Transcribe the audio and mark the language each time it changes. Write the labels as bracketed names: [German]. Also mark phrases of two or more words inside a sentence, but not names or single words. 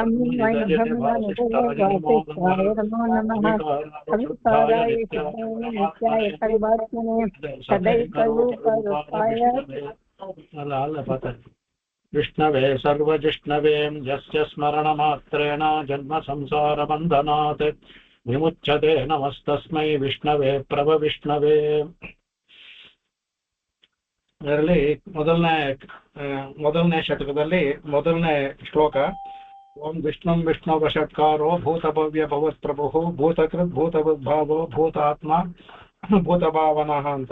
[Sanskrit] विष्णवे सर्वजिष्णवे यस्य स्मरणमात्रेण जन्म संसारबन्धनात् विमुच्यते नमस्तस्मै विष्णवे प्रभविष्णवे. [Kannada] ಇದರಲ್ಲಿ ಮೊದಲನೇ ಶತಕದಲ್ಲಿ ಮೊದಲನೇ ಶ್ಲೋಕ. [Sanskrit] ಓಂ ವಿಷ್ಣುಂ ವಿಷ್ಣು ವಷಟ್ಕಾರೋ ಭೂತಭವ್ಯ ಭವತ್ಪ್ರಭು ಭೂತಕೃತ್ ಭೂತಭಾವೋ ಭೂತಾತ್ಮ ಭೂತಭಾವನಃ ಅಂತ.